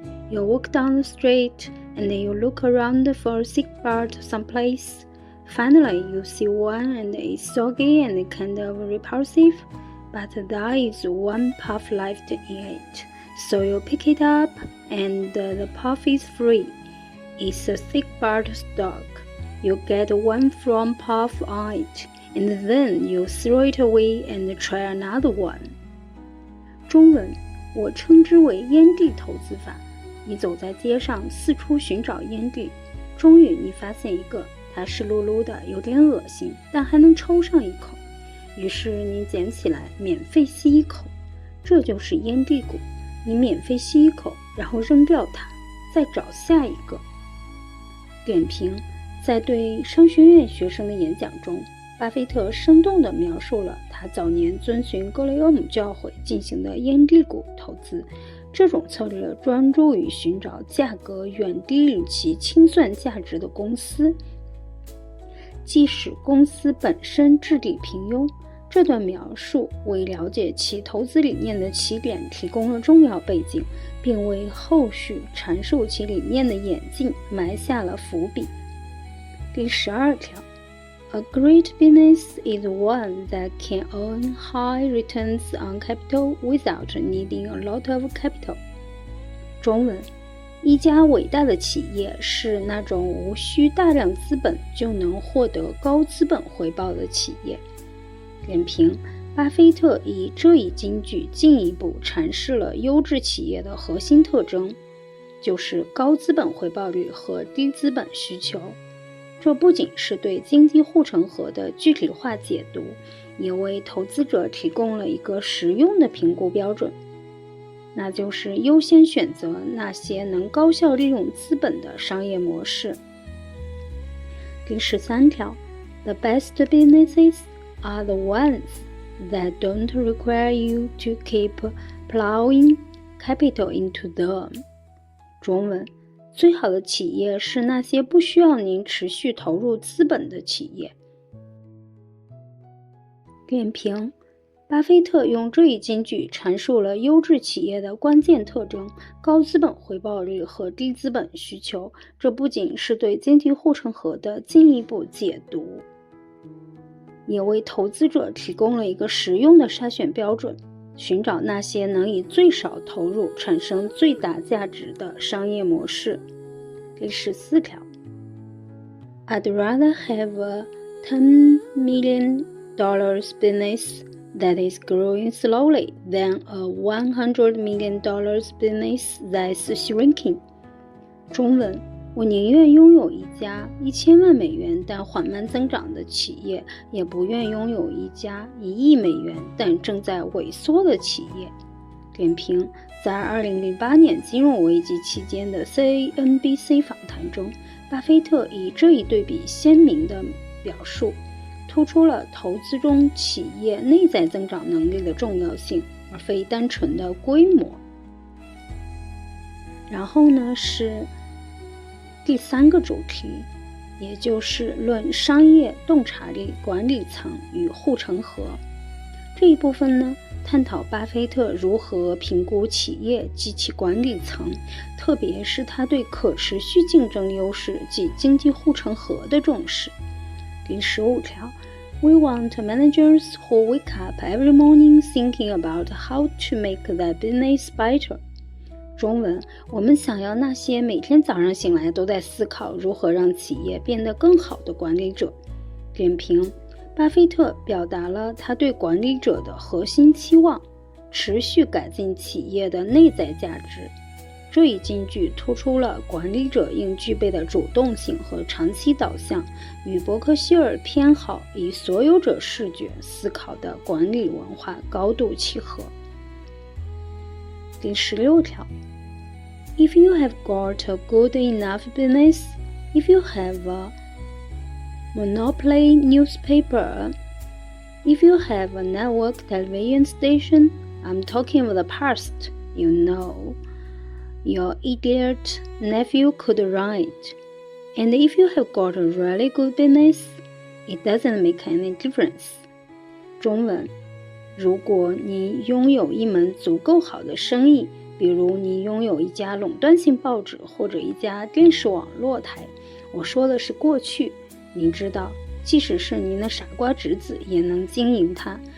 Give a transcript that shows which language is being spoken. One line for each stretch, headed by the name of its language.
English: You walk down the street and you look around for a thick BART someplace.Finally, you see one and it's soggy and kind of repulsive, but there is one puff left in it. So you pick it up and the puff is free. It's a thick BART stock. You get one from puff on it, and then you throw it away and try another one.
Chinese: 中文，我称之为烟蒂投资法。你走在街上，四处寻找烟蒂，终于你发现一个。它湿漉漉的，有点恶心，但还能抽上一口。于是你捡起来，免费吸一口。这就是烟蒂股，你免费吸一口，然后扔掉它，再找下一个。点评：在对商学院学生的演讲中，巴菲特生动地描述了他早年遵循格雷厄姆教诲进行的烟蒂股投资。这种策略专注于寻找价格远低于其清算价值的公司，即使公司本身质地平庸。这段描述为了解其投资理念的起点提供了重要背景，并为后续阐述其理念的演进埋下了伏笔。第12条
English: A great business is one that can earn high returns on capital without needing a lot of capital.
Chinese: 中文，一家伟大的企业是那种无需大量资本就能获得高资本回报的企业。点评：巴菲特以这一金句进一步阐释了优质企业的核心特征，就是高资本回报率和低资本需求。这不仅是对经济护城河的具体化解读，也为投资者提供了一个实用的评估标准，那就是优先选择那些能高效利用资本的商业模式。第13条
English: The best businesses are the ones that don't require you to keep plowing capital into them.
Chinese: 中文，最好的企业是那些不需要您持续投入资本的企业。点评：巴菲特用这一金句阐述了优质企业的关键特征：高资本回报率和低资本需求。这不仅是对经济护城河的进一步解读，也为投资者提供了一个实用的筛选标准，寻找那些能以最少投入产生最大价值的商业模式。第14条
English: I'd rather have a $10 million business that is growing slowly than a $100 million business that's shrinking.
Chinese: 中文，我宁愿拥有一家1000万美元但缓慢增长的企业，也不愿拥有一家1亿美元但正在萎缩的企业。点评：在2008年金融危机期间的 CNBC 访谈中，巴菲特以这一对比鲜明的表述，突出了投资中企业内在增长能力的重要性，而非单纯的规模。然后呢，是第3个主题，也就是论商业洞察力管理层与护城河。这一部分呢，探讨巴菲特如何评估企业及其管理层，特别是他对可持续竞争优势及经济护城河的重视。第15条
English: We want managers who wake up every morning thinking about how to make their business better.
Chinese: 中文，我们想要那些每天早上醒来都在思考如何让企业变得更好的管理者。点评：巴菲特表达了他对管理者的核心期望，持续改进企业的内在价值。这一金句突出了管理者应具备的主动性和长期导向，与伯克希尔偏好以所有者视觉思考的管理文化高度契合。第16条
English: If you have got a good enough business, If you have a monopoly newspaper, if you have a network television station, I'm talking of the past, you know, your idiot nephew could run it. And if you have got a really good business, it doesn't make any difference.
Chinese: 中文，如果你拥有一门足够好的生意，比如你拥有一家垄断性报纸或者一家电视网络台，我说的是过去，你知道，即使是你那傻瓜侄子也能经营它。